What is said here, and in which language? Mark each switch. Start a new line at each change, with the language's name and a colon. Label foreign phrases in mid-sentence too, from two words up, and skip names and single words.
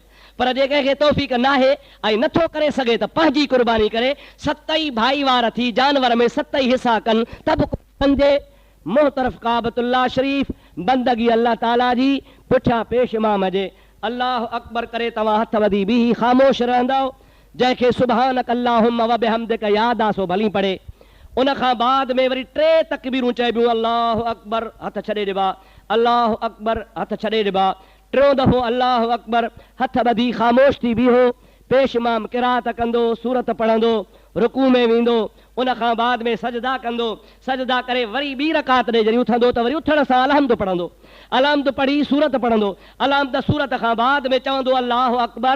Sindhi: पर जे कंहिंखे तौफ़ीक़ न आहे ऐं नथो करे सघे त पंहिंजी क़ुर्बानी करे 7 ई भाई वार थी जानवर में 7 ई हिसा कनि त बि पंहिंजे मुंहुं तरफ़ काबतुल्लाह शरीफ़ बंदगी अल्लाह ताला जी पुठियां पेश इमाम जे अल्लाह अकबर करे तव्हां हथ वधी बीही ख़ामोश रहंदव, जंहिंखे
Arabic: سبحانك اللهم وبحمدك
Sindhi: याद आहे सो भली पढ़े। उन खां बाद में वरी 3 तकबीरूं चइबियूं,
Arabic: الله أكبر
Sindhi: हथ छॾे ॾिबा,
Arabic: الله أكبر
Sindhi: हथ छॾे ॾिबा। 3 दफ़ो
Arabic: الله أكبر
Sindhi: हथ ॿधी ख़ामोश थी बीहो। पेश इमाम क़िराअत कंदो, सूरत पढ़ंदो, रुकू में वेंदो, उन खां बाद में सजदा कंदो, सजदा करे वरी ॿी रकात ॾे जॾहिं उथंदो त वरी उथण सां अलहम्द पढ़ंदो, अलहम्द पढ़ी सूरत पढ़ंदो, अलहम्द सूरत खां बाद में चवंदो
Arabic: الله أكبر.